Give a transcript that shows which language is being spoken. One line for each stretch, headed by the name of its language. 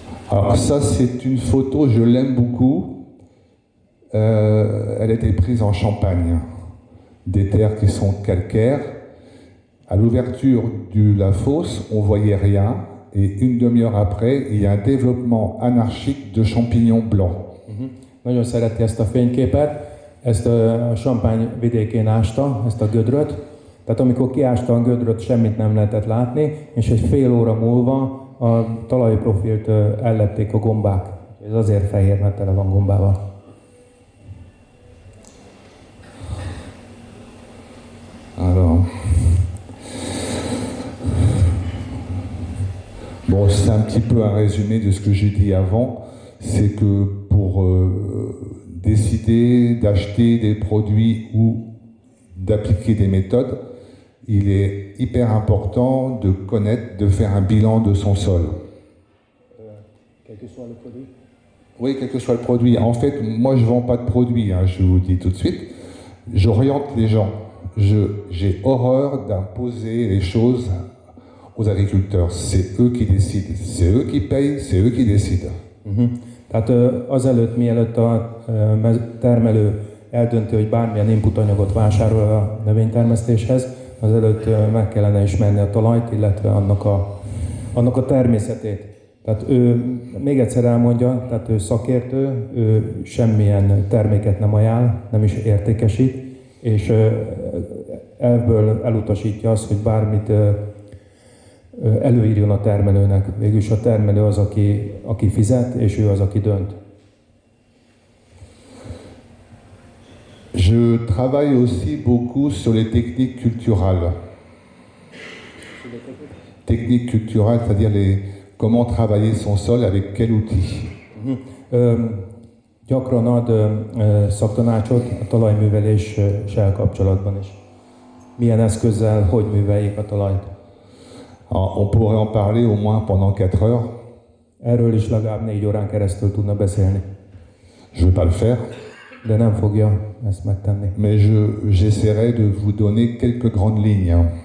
French: Alors ça, c'est une photo, je l'aime beaucoup. Elle a été prise en Champagne. Des terres qui sont calcaires. À l'ouverture de la fosse, on voyait rien. Et une demi-heure après, il y a un développement anarchique de champignons blancs.
Hungarian: Nagyon szereti ezt a fényképet, ezt a Champagne vidékén ásta, ezt a gödröt. Tehát amikor kiásta a gödröt, semmit nem lehetett látni, és egy fél óra múlva a talajprofilt ellepték a gombák. Ez azért fehér, mert tele van gombával.
French: Alors, bon, c'est un petit peu un résumé de ce que j'ai dit avant. C'est que pour décider d'acheter des produits ou d'appliquer des méthodes, il est hyper important de connaître, de faire un bilan de son sol. Quel que soit le produit. Oui, quel que soit le produit. En fait, moi, je ne vends pas de produits, hein, je vous le dis tout de suite. J'oriente les gens. J'ai horreur d'imposer les choses aux agriculteurs. C'est eux qui décident. C'est eux qui payent, c'est eux qui décident.
Hungarian: Tehát azelőtt, mielőtt a termelő eldönti, hogy bármilyen inputanyagot vásárol a növénytermesztéshez, azelőtt meg kellene ismerni a talajt, illetve annak a természetét. Tehát ő, még egyszer elmondja, tehát ő szakértő, ő semmilyen terméket nem ajánl, nem is értékesít, és ebből elutasítja azt, hogy bármit előírjon a termelőnek. Végülis a termelő az, aki fizet, és ő az, aki dönt.
French: Je travaille aussi beaucoup sur les techniques culturales. Techniques culturelles, c'est-à-dire comment travailler son sol, avec quel outil.
Hungarian: Gyakran ad szaktanácsot a talajműveléssel kapcsolatban is. Milyen eszközzel, hogy műveljék a talajt.
French: Alors, on pourrait en parler au moins pendant 4 heures.
Hungarian: Erről is legalább 4 órán keresztül tudna beszélni.
French: Je ne vais pas le faire.
Hungarian: De nem fogja ezt megtenni.
French: Mais j'essaierai de vous donner quelques grandes lignes.